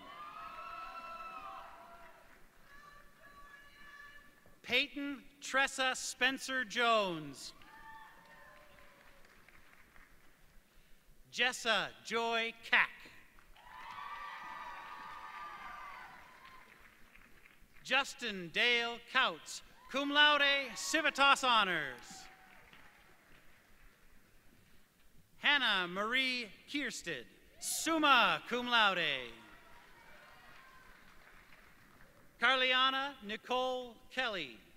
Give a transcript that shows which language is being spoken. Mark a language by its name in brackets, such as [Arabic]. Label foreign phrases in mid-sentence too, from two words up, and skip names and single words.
[English] Peyton Tressa Spencer Jones. Jessa Joy Cack. Justin Dale Couts, cum laude, Civitas Honors. Hannah Marie Kiersted, summa cum laude. Carliana Nicole Kelly.